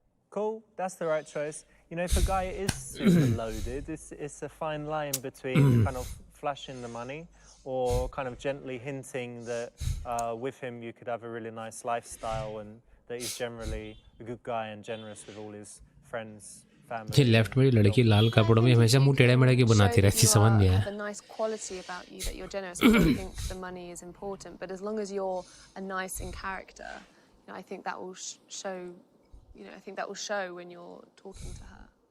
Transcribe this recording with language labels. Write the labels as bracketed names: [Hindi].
[English] Cool, that's the right choice. You know, if a guy is super loaded, it's a fine line between kind of flashing the money or kind of gently hinting that with him you could have a really nice lifestyle and that he's generally a good guy and generous with all his friends, family. [Hindi] ये left में लड़की लाल कपड़ों में हमेशा मुंह टेढ़े मेढ़े के बनाती रहती समझ नहीं आया. [English] Have a nice quality about you that you're generous. I don't think the money is important, but as long as you're a nice in character, you know, I think that will show. You know, I think that will show when you're talking to her.